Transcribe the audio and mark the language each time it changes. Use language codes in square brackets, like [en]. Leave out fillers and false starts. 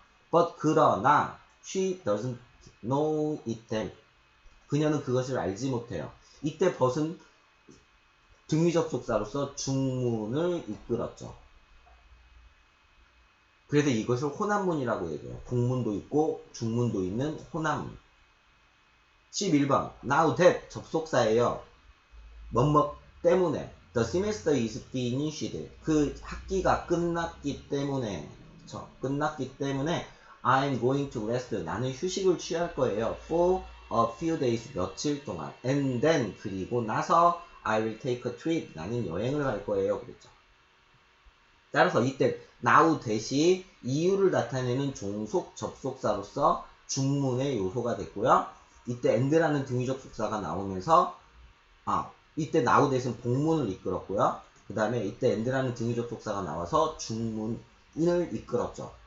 [en] but [ko] 그러나 [en] she doesn't know it then. [ko] 그녀는 그것을 알지 못해요. 이때 but은 등위접속사로서 중문을 이끌었죠. 그래서 이것을 호남문이라고 얘기해요. 복문도 있고 중문도 있는 호남문. 11번 now that 접속사예요. 뭐뭐 때문에 [en] the semester is finished. [ko] 그 학기가 끝났기 때문에 끝났기 때문에 [en] I'm going to rest. [ko] 나는 휴식을 취할 거예요. [en] for a few days. [ko] 며칠 동안. [en] and then [ko] 그리고 나서 [en] I will take a trip. [ko] 나는 여행을 갈 거예요. 그랬죠. 따라서 이때 now 대시 이유를 나타내는 종속 접속사로서 중문의 요소가 됐고요. 이때 and라는 등위 접속사가 나오면서 이때 now 대신 복문을 이끌었고요. 그 다음에 이때 and라는 등위 접속사가 나와서 중문을 이끌었죠.